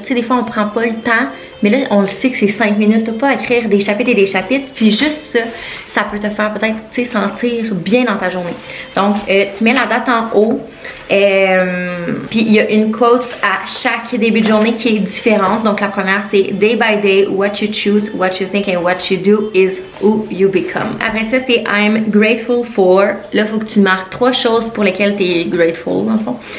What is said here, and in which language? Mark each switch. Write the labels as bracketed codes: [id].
[fr] Tu sais, des fois, on prend pas le temps. Mais là, on le sait que c'est 5 minutes. T'as pas à écrire des chapitres et des chapitres. Puis juste ça, ça peut te faire peut-être, tu sais, sentir bien dans ta journée. Donc, tu mets la date en haut. Puis il y a une quote à chaque début de journée qui est différente. Donc la première c'est [en] day by day, what you choose, what you think and what you do is who you become. [fr] Après ça c'est [en] I'm grateful for. [fr] Là faut que tu marques 3 choses pour lesquelles tu es grateful dans le fond.